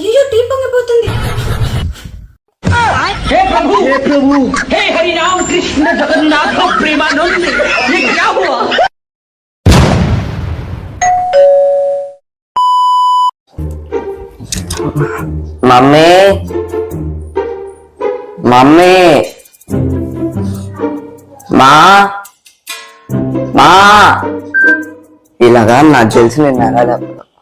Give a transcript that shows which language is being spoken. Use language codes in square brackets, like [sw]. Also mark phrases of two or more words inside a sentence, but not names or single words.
[te] టీ పొంగిపోతుంది. [hi] हे प्रभु हे हरि राम कृष्ण जगन्नाथ प्रेमानंद ये क्या हुआ? [te] మమ్మీ మమ్మీ మా మా ఇలాగా నాకు తెలిసి నేను అడగలేదు.